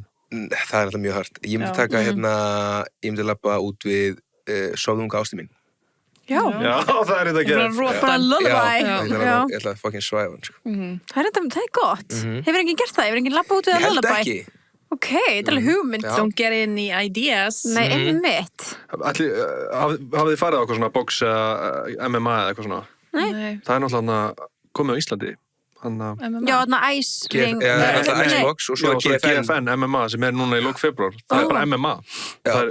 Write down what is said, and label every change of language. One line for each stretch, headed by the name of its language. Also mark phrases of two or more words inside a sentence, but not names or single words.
Icelandic: Það er alltaf mjög hart. Ég myndi Já. taka ég myndi labba út við Sofðunga ástu mín. Já. Já, það er þetta að gera. Bara Bara rótan. lullaby. Ég ætla að fucking svæfa hann, sko. Það er gott. Hefur enginn gert það? Hefur enginn labba út við Ég að held lullaby? ekki. Ok, þetta er alveg hugmynd. Já.
English: Don't get any ideas.
Icelandic: Nei, einmitt. Hafið þið farið á eitthvað svona box eða MMA eða eitthvað svona? Nei. Það er náttúrulega komið á Íslandi. Þannig að... Já, þarna Ice Ring. Það er alltaf Nei, Icebox og svo Já, er svo er GFN. GFN MMA sem er núna í lok februar. Það er bara MMA. Já, Það er-